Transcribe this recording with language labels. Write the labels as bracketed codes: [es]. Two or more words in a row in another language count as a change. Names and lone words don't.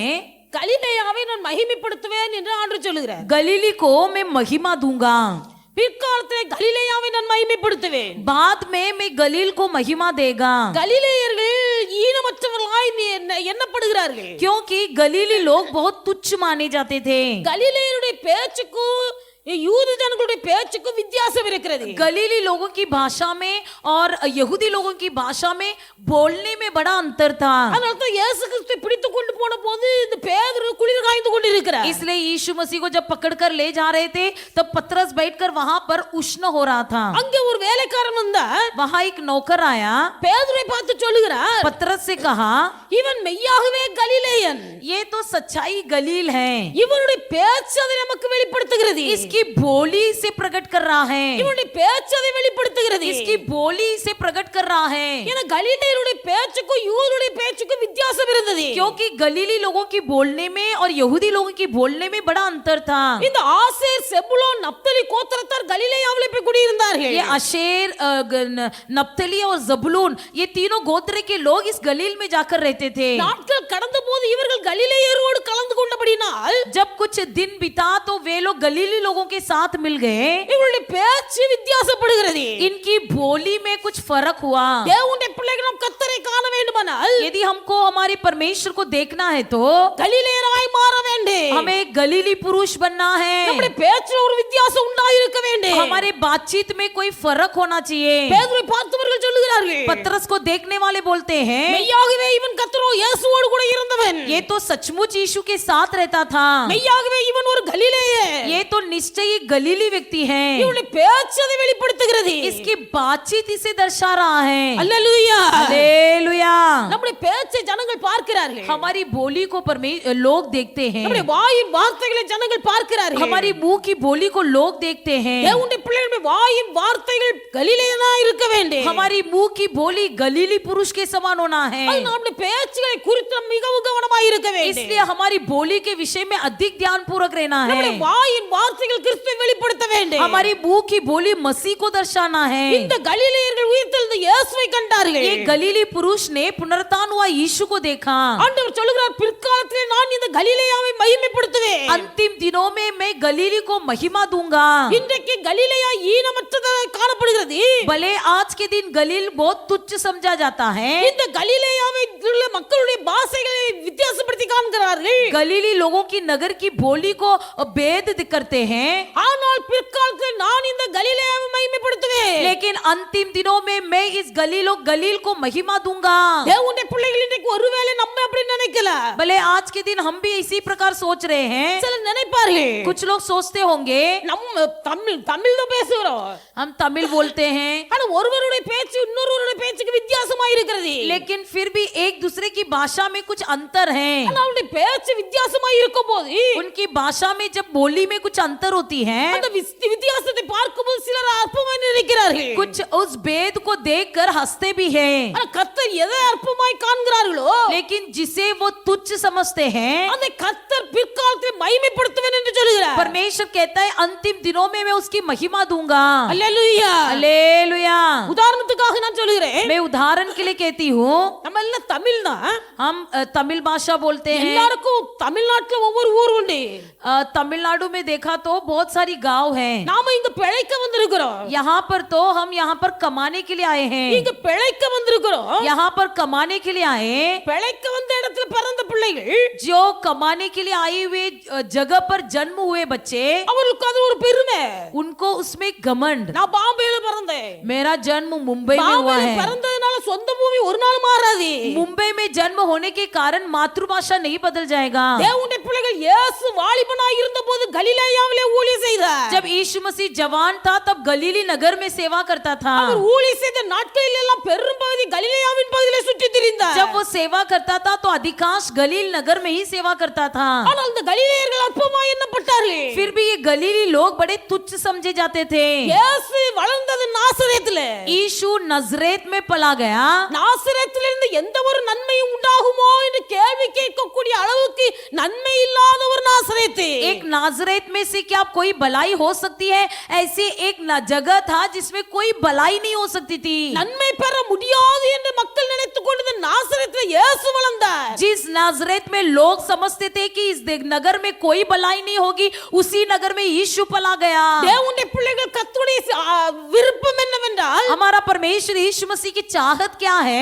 [ta] கலிலேயாவை நான் மகிமைப்படுத்துவேன் என்று ஆண்டவர் சொல்லுகிறார். [hi] गलीली को मैं महिमा दूंगा। [ta] பிற்காலத்திலே கலிலேயாவை நான் மகிமைப்படுத்துவேன். [hi] बाद में मैं गलील को महिमा देगा। [ta] கலிலேயர்கள் ஈனமற்றவர்களாய் எண்ணப்படுகிறார்கள். [hi] क्योंकि गलीली लोग बहुत तुच्छ माने जाते थे। [ta] கலிலேயருடைய பேச்சுக்கும் யூத ஜனங்களுடைய பேச்சுக்கும் வித்தியாசம் இருக்கிறது. [hi] गलीली लोगों की भाषा में और यहूदी लोगों की भाषा में बोलने में बड़ा अंतर था। [ta] அதனால தான் இயேசு கிறிஸ்துவை பிடித்து கொண்டு போன போது இந்த பேதுரு குளிர் காய்ந்து கொண்டிருக்கிறார். [hi] इसलिए यीशु मसीह को जब पकड़कर ले जा रहे थे तब पतरस बैठकर वहां पर उष्ण हो रहा था। [ta] அங்கே ஒரு வேலைக்காரன் வந்தா [hi] वहां एक नौकर आया, [ta] பேதுருவை பார்த்து சொல்லுகிறார், [hi] पतरस से कहा [ta] இவன் மெய்யாகவே கலிலேயன், [hi] ये तो सच्चाई गलील है, [ta] இவனுடைய பேச்சு அதை நமக்கு வெளிப்படுத்துகிறது, [hi] इसकी बोली से प्रकट कर रहा है, [ta] இவனுடைய பேச்சு அதை வெளிப்படுத்துகிறது, [hi] इसकी बोली से प्रकट कर रहा है। [ta] ஏன்னா கலிலேயருடைய பேச்சுக்கும் யூதருடைய பேச்சுக்கும் வித்தியாசம் இருந்தது. [hi] क्योंकि गलीली लोगों की बोलने में और यहूदी लोगों की बोलने में बड़ा अंतर था। [ta] இந்த ஆசேர் செபுலோன் நப்தலி கோத்திரத்தார் கலிலேயாவிலே போய் குடியிருந்தார்கள். [hi] ये आशेर नप्तली और जबूलून ये तीनों गोत्र के लोग इस गलील में जाकर रहते थे। [ta] நாட்கள் கடந்த போது இவர்கள் கலிலேயரோடு கலந்து கொண்டபடினால் [hi] जब कुछ दिन बीता तो वे लोग गलीली लोगों के साथ मिल गए। [ta] இவருடைய பேச்சு வித்தியாசப்படுகிறது. [hi] इनकी बोली में कुछ फर्क हुआ। [ta] தேவனுடைய பிள்ளைகள் நாம் கர்த்தரை காண வேண்டுமானால் [hi] यदि हमको हमारे परमेश्वर को देखना है तो [ta] கலிலேயராய் மாற வேண்டும். [hi] हमें गलीली पुरुष बनना है। [ta] நம்முடைய பேச்சில் ஒரு வித்தியாசம் உண்டாயிருக்க வேண்டும். [hi] हमारे बातचीत में कोई फर्क होना चाहिए। [ta] பேதுருவை பார்த்தவர்கள் சொல்லுகிறார்கள், [hi] पतरस को देखने वाले बोलते हैं [ta] மெய்யாகவே இவன் கர்த்தரோ இயேசுவோடு கூட இருந்தவன், [hi] ये तो सचमुच यीशु के साथ रहता था, [ta] மெய்யாகவே இவன் ஒரு கலிலேயன், [hi] ये तो निश्चय ही गलीली व्यक्ति है। [ta] இவனுடைய பேச்சு அதை வெளிப்படுத்துகிறது. [hi] इसकी बातचीत इसे दर्शा रहा है। [ta] அல்லேலூயா. [hi] हालेलुया। [ta] நம்முடைய பேச்சை ஜனங்கள் பார்க்கிறார்கள். [hi] हमारी बोली को लोग देखते हैं, [ta] நம்முடைய வாயின் வார்த்தைகளை ஜனங்கள் பார்க்கிறார்கள். [hi] हमारी मुंह की बोली को लोग देखते हैं। [ta] தேவனுடைய பிள்ளைகளுடைய வாயின் வார்த்தைகள் கலிலேயனாய் இருக்க வேண்டும். [hi] हमारी मुंह की बोली गलीली पुरुष के समान होना है। [ta] அது நம்முடைய பேச்சுகளை குறித்து மிகவும் கவனமாய் இருக்க வேண்டும். [hi] इसलिए हमारी बोली के विषय में अधिक ध्यान पूर्वक रहना है। [ta] நம்முடைய வாயின் வார்த்தைகள் கிறிஸ்துவை வெளிப்படுத்த வேண்டும். [hi] हमारी मुंह की बोली मसीह को दर्शाना है। [ta] இந்த கலிலேயர்கள் உயிர்த்தெழுந்த இயேசுவை கண்டார்கள். [hi] ये गलीली पुरुष ने पुनरुत्थान हुआ यीशु को देखा। [ta] ஆண்டவர் சொல்லுகிறார், பிற்காலத்திலே நான் இந்த கலிலேயாவை மகிமைப்படுத்துவேன். [hi] अंतिम दिनों में मैं गलीली को महिमा दूंगा। [ta] இன்றைக்கு கலிலேயா ஈனமற்றதாக காணப்படுகிறது. [hi] भले आज के दिन गलील बहुत तुच्छ समझा जाता है। [ta] இந்த கலிலேயாவை உள்ள மக்களுடைய பாஷைகளை வித்தியாசப்படுத்தி காண்கிறார்கள். [hi] गलीली लोगों की नगर की बोली को भेद करते हैं। [ta] ஆனால் பிற்காலத்தில் நான் இந்த கலிலேயாவை மகிமைப்படுத்துவேன். [hi] लेकिन अंतिम दिनों में मैं इस गलील को महिमा दूंगा। [ta] தேவனுடைய பிள்ளைகள் இன்றைக்கு ஒருவேளை நம்ம அப்படி நினைக்கல. [hi] भले आज के दिन हम भी इसी प्रकार सोच रहे हैं। [ta] சிலர் நினைப்பார்கள், [hi] कुछ लोग सोचते होंगे [ta] நம்ம தமிழ் தான் பேசுகிறோம், [hi] हम तमिल बोलते हैं, [ta] ஆனா ஒருவருடைய பேச்சு இன்னொருவருடைய பேச்சுக்கு வித்தியாசமா இருக்கிறது. [hi] लेकिन फिर भी एक दूसरे की भाषा में कुछ अंतर है। [ta] ஆனா அவருடைய பேச்சு வித்தியாசமா இருக்கும்போது [hi] उनकी भाषा में जब बोली में कुछ अंतर होती है, [ta] அந்த வித்தியாசத்தை பார்க்கும்போது சிலர் அற்பமாய் நினைக்கிறார்கள். [hi] कुछ उस भेद को देखकर हंसते भी हैं। [ta] ஆனா கர்த்தர் எதை அற்பமாய் காண்கிறார்களோ, [hi] लेकिन जिसे वो तुच्छ समझते हैं, [ta] அதை கர்த்தர் பிற்காலத்தில் மகிமைப்படுத்துவேன் என்று சொல்கிறார். [hi] परमेश्वर कहता है अंतिम दिनों में मैं उसकी महिमा दूंगा। [ta] அல்லேலூயா. [hi] हालेलुया। [ta] உதாரணத்துக்காக நான் சொல்கிறேன், [hi] मैं उदाहरण के लिए कहती हूँ, [ta] நம்ம எல்லாம் தமிழ் தான், [hi] हम तमिल भाषा बोलते हैं। [ta] எல்லாருக்கும் தமிழ்நாட்டுல ஒவ்வொரு ஊர் உண்டு. [hi] तमिलनाडु में देखा तो बहुत सारी गांव हैं। [ta] நாம இங்க பிழைக்க வந்திருக்கிறோம். [hi] यहाँ पर तो हम यहाँ पर कमाने के लिए आए हैं। [ta] இங்க பிழைக்க வந்திருக்கிறோம். [hi] यहाँ पर कमाने के लिए आए। [ta] பிழைக்க வந்த இடத்துல பிறந்த பிள்ளைகள், [hi] जो कमाने के लिए आए हुए जगह पर जन्म हुए बच्चे, [ta] அவங்களுக்கு அது ஒரு பெருமை. [hi] उनको उसमें घमंड। [ta] நான் பாம்பேல பிறந்தேன். [hi] मेरा जन्म मुंबई में हुआ [ta] பாம்பேல [hi] है। [ta] பிறந்ததுனால சொந்த பூமி ஒரு நாள் மாறாது. [hi] मुंबई में जन्म होने के कारण मातृभाषा नहीं बदल जाएगा। [ta] தேவனுடைய பிள்ளைகள் இயேசு வாலிபனாய் இருந்தபோது கலிலேயாவிலே ஊழியம் செய்தார். [hi] जब यीशु मसीह जवान था तब गलीली नगर में सेवा करता था। [ta] அவர் ஊழியம் செய்த நாட்களில் எல்லாம் பெரும்பகுதி கலிலேயாவின் பகுதியிலே சுற்றி திரிந்தார். [hi] जब वो सेवा करता था तो अधिकांश गलील नगर में ही सेवा करता था। [ta] ஆனால் இந்த கலிலேயர்கள் அற்பமாய் எண்ணப்பட்டார்கள். [hi] फिर भी ये गलीली लोग बड़े तुच्छ समझे जाते थे। [ta] இயேசு வளர்ந்தது நாசரேத்திலே. [hi] यीशु नजरेत में पला गया। [ta] நாசரேத்திலிருந்து எந்த ஒரு நன்மையும் உண்டாகுமோ என்று கேள்வி கேட்கக்கூடிய அளவுக்கு நன்மை இல்லாத ஒரு நாசரேத்து. [hi] एक नाजरेत में से क्या कोई भलाई हो सकती है? ऐसे एक जगह था जिसमें कोई भलाई नहीं हो सकती थी। [ta] நன்மை பெற முடியாது என்று மக்கள் நினைத்துக் கொண்டிருந்த நாசரேத்திலே இயேசு வளர்ந்தார். [hi] जिस नाजरेत में लोग समझते थे कि इस नगर में कोई भलाई नहीं होगी, उसी नगर में यीशु पला गया। [ta] தேவனுடைய பிள்ளைகள் கர்த்தருடைய விருப்பம் என்னவென்றால், [hi] हमारा परमेश्वर यीशु मसीह की चाह राहत क्या है?